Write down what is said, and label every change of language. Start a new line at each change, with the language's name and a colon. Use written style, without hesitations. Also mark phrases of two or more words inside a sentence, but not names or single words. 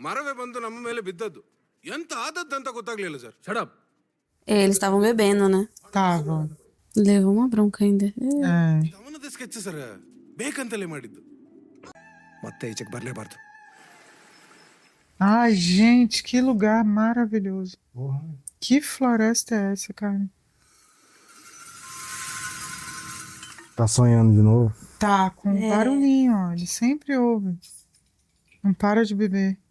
Kannada: ಮರವೇ ಬಂದು ನಮ್ಮ ಮೇಲೆ ಬಿದ್ದದ್ದು. ಎಂತ ಆದದ್ದಂತ ಗೊತ್ತಾಗ್ಲಿಲ್ಲ ಸರ್. ಶಡಪ್.
Portuguese: Eles estavam bebendo, né? Tava. Levou uma bronca ainda.
Kannada: ಅವನದ ಸ್ಕೆಚ್ ಸರ್, ಬೇಕಂತಲೇ ಮಾಡಿದ್ದು. ಮತ್ತೆ ಈಚೆಗೆ ಬರಲೇಬಾರ್ದು.
Portuguese: Ai, gente, que lugar maravilhoso. Que floresta é essa, cara? Tá sonhando de novo? Tá com um barulhinho, ó. Ele sempre ouve. Não para de beber.